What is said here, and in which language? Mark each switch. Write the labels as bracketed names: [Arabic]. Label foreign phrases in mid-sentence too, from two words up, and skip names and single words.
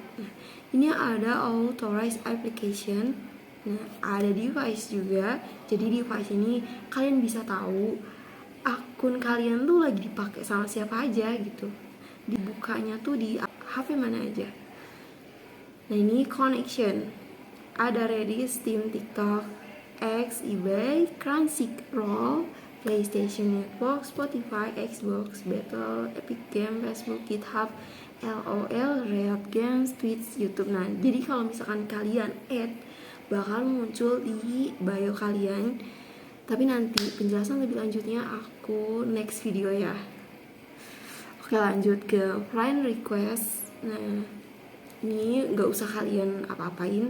[Indonesian] Nah, ini ada [English] authorized application. [Indonesian] Nah, ada device juga. Jadi device ini kalian bisa tahu akun kalian tuh lagi dipakai sama siapa aja gitu. Dibukanya tuh di HP mana aja. Nah, ini connection. Ada Reddit, Steam, TikTok, X, eBay, Crunchyroll, PlayStation Network, Spotify, Xbox, Battle, Epic Game, Facebook, GitHub, LOL, Riot Games, Twitch, YouTube. Nah, jadi kalau misalkan kalian add, bakal muncul di bio kalian Tapi nanti penjelasan lebih lanjutnya aku [English] next video [Indonesian] ya. Oke, lanjut ke [English] friend request. [Indonesian] Nah, ini nggak usah kalian apa-apain.